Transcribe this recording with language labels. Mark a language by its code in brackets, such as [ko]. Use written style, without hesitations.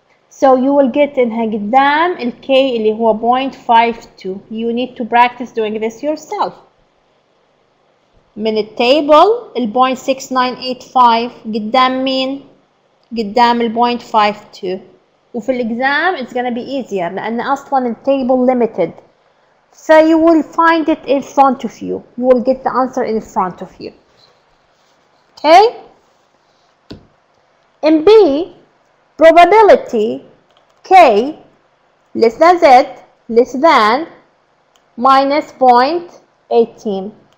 [en] So you will get [ar] إنها قدام ال k اللي هو 0.52. [en] You need to practice doing this yourself. [ar] من التيبل ال 0.6985 قدام مين؟ قدام ال 0.52. وفي الإكزام [en] it's gonna be easier [ar] لأن أصلا التيبل [en] limited. So you will find it in front of you. You will get the answer in front of you. Okay? In B, probability k less than z less than minus 0.18.